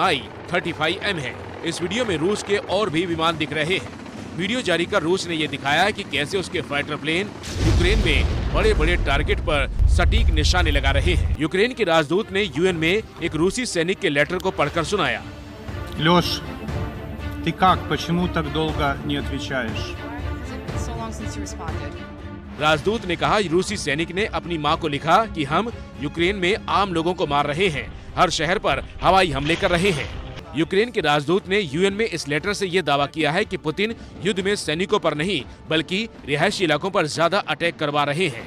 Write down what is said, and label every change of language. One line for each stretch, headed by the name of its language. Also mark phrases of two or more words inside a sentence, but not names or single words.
Hindi: इस वीडियो में रूस के और भी विमान दिख रहे हैं। वीडियो जारी कर रूस ने ये दिखाया है कि कैसे उसके
English: fighter plane
Hindi: यूक्रेन में बड़े बड़े टारगेट पर सटीक निशाने लगा रहे हैं। यूक्रेन के राजदूत ने यूएन में एक रूसी सैनिक के लेटर को पढ़कर सुनाया।
Russian: Лёш, ты как? Почему так долго не отвечаешь?
English: So long since you responded.
Hindi: राजदूत ने कहा, रूसी सैनिक ने अपनी मां को लिखा कि हम यूक्रेन में आम लोगों को मार रहे हैं, हर शहर पर हवाई हमले कर रहे हैं। यूक्रेन के राजदूत ने यूएन में इस लेटर से ये दावा किया है कि पुतिन युद्ध में सैनिकों पर नहीं बल्कि रिहायशी इलाकों पर ज्यादा अटैक करवा रहे हैं।